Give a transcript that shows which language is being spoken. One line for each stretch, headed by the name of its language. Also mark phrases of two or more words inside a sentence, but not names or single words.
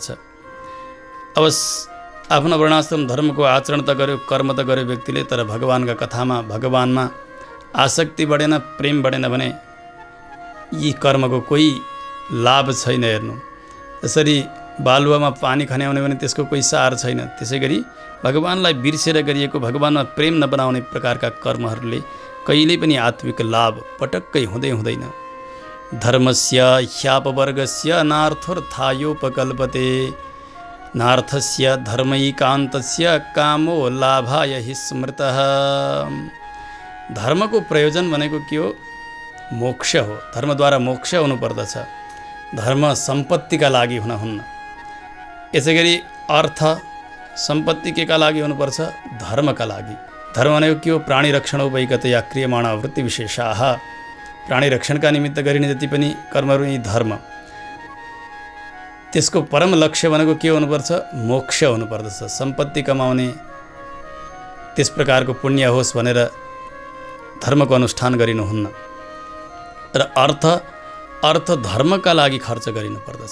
Nepali: अब आफ्नो वर्णाश्रम धर्मको आचरण त गर्यो, कर्म त गर्यो व्यक्तिले, तर भगवानका कथामा, भगवानमा आसक्ति बढेन, प्रेम बढेन भने यी कर्मको कोही लाभ छैन। हेर्नु, जसरी बालुवामा पानी खन्याउने भने त्यसको कोही सार छैन, त्यसै गरी भगवानलाई बिर्सेर गरिएको, भगवानमा प्रेम नबनाउने प्रकारका कर्महरूले कहिल्यै पनि आत्मिक लाभ पटक्कै हुँदैन।
Sanskrit: धर्मस्य ह्यापवर्गस्य नार्थोर्थायोपकल्पते नार्थस्य धर्मैकान्तस्य कामो लाभाय हि स्मृतः।
Nepali: धर्मको प्रयोजन भनेको के हो? मोक्ष हो। धर्मद्वारा मोक्ष हुनुपर्दछ, धर्म सम्पत्तिका लागि हुनुहुन्न। यसै गरी अर्थ सम्पत्ति केका लागि हुनुपर्छ? धर्मका लागि। धर्म भनेको के हो?
Sanskrit: प्राणी रक्षण वैगतया क्रियमाणा वृत्ति विशेषाः।
Nepali: प्राणी रक्षणका निमित्त गरिने जति पनि कर्महरू यी धर्म, त्यसको परम लक्ष्य भनेको के हुनुपर्छ? मोक्ष हुनुपर्दछ। सम्पत्ति कमाउने, त्यस प्रकारको पुण्य होस् भनेर धर्मको अनुष्ठान गरिनुहुन्न। र अर्थ धर्मका लागि खर्च गरिनुपर्दछ।